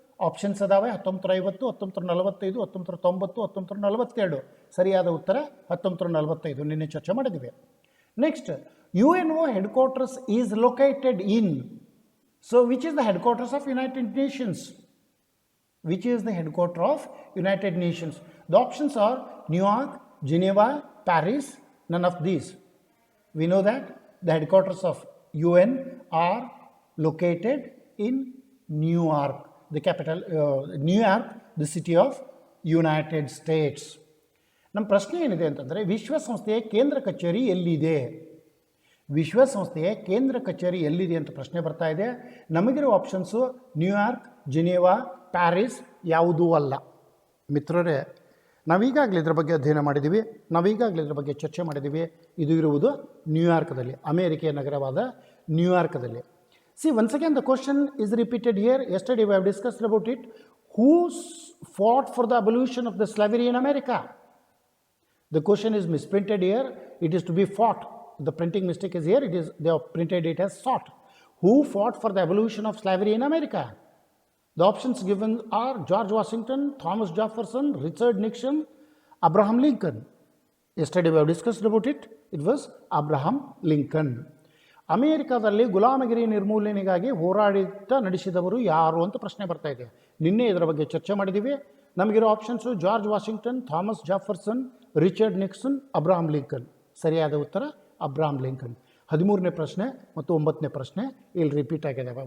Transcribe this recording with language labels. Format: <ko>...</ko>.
<kn>Options ಅದಾವೆ, 1950, 1945, 1990, 1942. ಸರಿಯಾದ ಉತ್ತರ 1945. ನಿನ್ನೆ ಚರ್ಚೆ ಮಾಡಿದ್ದೀವಿ.</kn> <en>Next, UNO headquarters is located in. So which is the headquarters of United Nations? Which is the headquarters of United Nations? The options are New York, Geneva, Paris, none of these. We know that the headquarters of UN are located in New York, the capital, New York, the city of United States.</en> <kn>ನಮ್ಮ ಪ್ರಶ್ನೆ ಏನಿದೆ ಅಂತಂದರೆ, ವಿಶ್ವಸಂಸ್ಥೆಯ ಕೇಂದ್ರ ಕಚೇರಿ ಎಲ್ಲಿದೆ? ವಿಶ್ವಸಂಸ್ಥೆಯ ಕೇಂದ್ರ ಕಚೇರಿ ಎಲ್ಲಿದೆ ಅಂತ ಪ್ರಶ್ನೆ ಬರ್ತಾ ಇದೆ. ನಮಗಿರೋ ಆಪ್ಷನ್ಸು ನ್ಯೂಯಾರ್ಕ್, ಜಿನೇವಾ, ಪ್ಯಾರಿಸ್ ಯಾವುದೂ ಅಲ್ಲ. ಮಿತ್ರರೇ, ನಾವೀಗಾಗಲೇ ಇದ್ರ ಬಗ್ಗೆ ಅಧ್ಯಯನ ಮಾಡಿದ್ದೀವಿ, ನಾವೀಗಾಗಲೇ ಇದ್ರ ಬಗ್ಗೆ ಚರ್ಚೆ ಮಾಡಿದ್ದೀವಿ. ಇದು ಇರುವುದು ನ್ಯೂಯಾರ್ಕ್ದಲ್ಲಿ, ಅಮೇರಿಕೆಯ ನಗರವಾದ ನ್ಯೂಯಾರ್ಕ್ದಲ್ಲಿ.</kn> <en>See, once again the question is repeated here. Yesterday we have discussed about it. Who fought for the abolition of the slavery in America? The question is misprinted here. It is to be fought. The printing mistake is here. They have printed it as sought. Who fought for the abolition of slavery in America? The options given are George Washington, Thomas Jefferson, Richard Nixon, Abraham Lincoln. Yesterday we have discussed about it. It was Abraham Lincoln.</en> <kn>ಅಮೇರಿಕಾದಲ್ಲಿ ಗುಲಾಮಗಿರಿ ನಿರ್ಮೂಲನೆಗಾಗಿ ಹೋರಾಟ ನಡೆಸಿದವರು ಯಾರು ಅಂತ ಪ್ರಶ್ನೆ ಬರ್ತಾ ಇದೆ. ನಿನ್ನೆ ಇದರ ಬಗ್ಗೆ ಚರ್ಚೆ ಮಾಡಿದ್ದೀವಿ. ನಮಗಿರೋ options George Washington, Thomas ಜಾಫರ್ಸನ್, Richard Nixon, Abraham Lincoln. ಸರಿಯಾದ ಉತ್ತರ ಅಬ್ರಹಾಂ ಲಿಂಕನ್. 13ನೇ ಪ್ರಶ್ನೆ ಮತ್ತು 9ನೇ ಪ್ರಶ್ನೆ ಇಲ್ಲಿ ರಿಪೀಟ್ ಆಗಿದ್ದಾವೆ.</kn>